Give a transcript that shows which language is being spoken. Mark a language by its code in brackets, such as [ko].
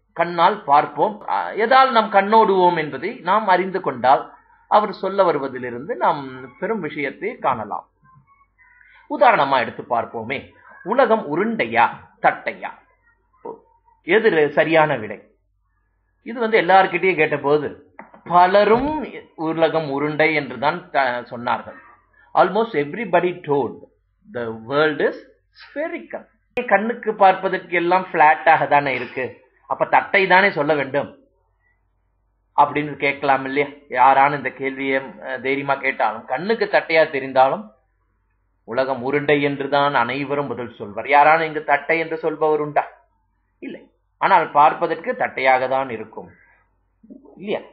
[ta] கண்ணால் பார்ப்போம், எதால் நாம் கண்ணோடுவோம் என்பதை நாம் அறிந்து கொண்டால் அவர் சொல்ல வருவதிலிருந்து நாம் பெரும் விஷயத்தை காணலாம். உதாரணமா எடுத்து பார்ப்போமே. உலகம் உருண்டையா தட்டையா? எது சரியான விடை? இது எல்லார்கிட்டயும் கேட்ட போது பலரும் உலகம் உருண்டை என்றுதான் சொன்னார்கள். [en] Almost everybody told the world is spherical. [ta] கண்ணுக்கு பார்ப்பதற்கு எல்லாம் பிளாட்டாக தானே இருக்கு, அப்ப தட்டை தானே சொல்ல வேண்டும் அப்படின்னு கேட்கலாம் இல்லையா? யாரான இந்த கேள்வியை தைரியமா கேட்டாலும், கண்ணுக்கு தட்டையா தெரிந்தாலும் உலகம் உருண்டை என்றுதான் அனைவரும் பதில் சொல்வார். யாரான இங்கு தட்டை என்று சொல்பவர் உண்டா? இல்லை. ஆனால் பார்ப்பதற்கு தட்டையாக தான் இருக்கும் இல்லையா?